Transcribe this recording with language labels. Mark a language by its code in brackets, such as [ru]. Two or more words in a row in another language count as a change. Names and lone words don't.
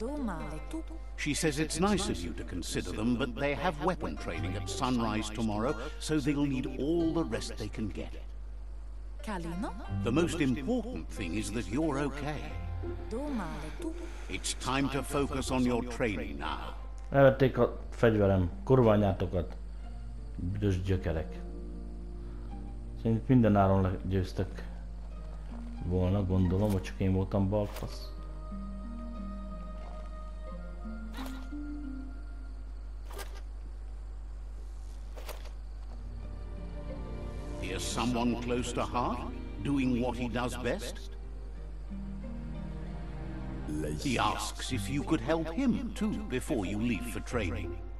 [en] She says it's nice of you to consider them, but they have weapon training at sunrise tomorrow, so they'll need all the rest they can get. The most important thing is that you're okay. It's time to focus on your training now. [hu] Elvették a fegyverem, kurványátokat, büdös gyökerek. Szerintem minden áron legyőztek volna, gondolom, hogy csak én voltam balfasz. [en] Here's someone close to heart, doing what he does best. He asks if you could help him too before you leave for training.